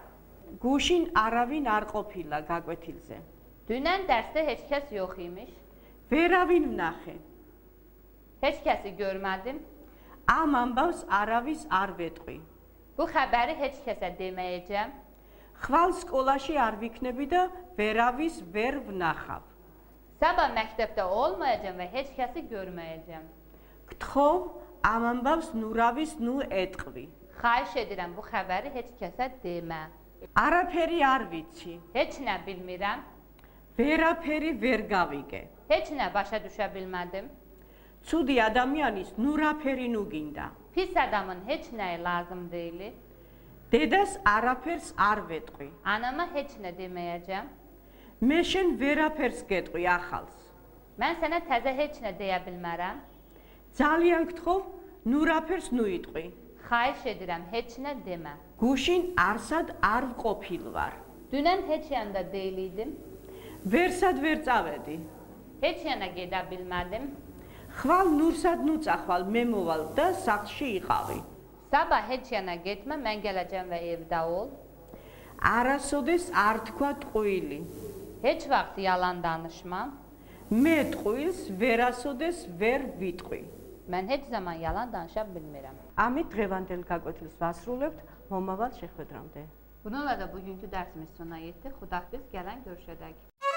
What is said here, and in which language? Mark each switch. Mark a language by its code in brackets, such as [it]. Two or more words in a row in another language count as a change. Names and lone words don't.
[ka] გუშინ არავინ არ ყოფილა გაკვეთილზე. [az] Dünən dərsdə heç kəs yox imiş. [ka] ვერავინ ვნახე. [az] Heç kəsi görmədim. [ka] ამ ამბავს არავის არ ვეტყვი. [az] Bu xəbəri heç kəsə deməyəcəm. [ka] ხვალ სკოლაში არ ვიქნები და ვერავის ვერ ვნახავ. [az] Sabah məktəbdə olmayacam və heç kəsi görməyəcəm. [ka] გთხოვ ამ ამბავს ნურავის ნუ ეტყვი. [az] Xahiş edirəm bu xəbəri heç kəsə demə. [ka] არაფერი არ ვიცი. [az] Heç nə bilmirəm. [ka] ვერაფერი ვერ გავიგე. [az] Heç nə başa düşə bilmədim. [ka] ცუდი ადამიანის ნურაფერი ნუ გინდა. [az] Pis adamın heç nəyi lazım deyil. [ka] დედას არაფერს არ ვეტყვი. [az] Anama heç nə deməyəcəm. [ka] მე შენ ვერაფერს გეტყვი ახალს. [az] Mən sənə təzə heç nə deyə bilmərəm. [ka] ძალიან გთხოვ ნურაფერს ნუ იტყვი. [az] Xahiş edirəm heç nə demə. [ka] გუშინ არსად არ ვყოფილვარ. [az] Dünən heç yanda deyil idim. [ka] ვერსად ვერ წავედი. [az] Heç yana gedə bilmədim. [ka] ხვალ ნურსად ნუ წახვალ მე მოვალ და სახლში იყავი. [az] Sabah heç yana getmə, mən gələcəm və evdə ol. [ka] არასოდეს არ თქვა ტყუილი. [az] Heç vaxt yalan danışmam. [ka] მე ტყუილს ვერასოდეს ვერ ვიტყვი. [az] Mən heç zaman yalan danışa bilmirəm. [ka] ამით დღევანდელ გაკვეთილს ვასრულებთ მომავალ შეხვედრამდე. [az] Bununla da bugünkü dərsimiz sona yetdi. Xudahafiz, gələn görüşədək.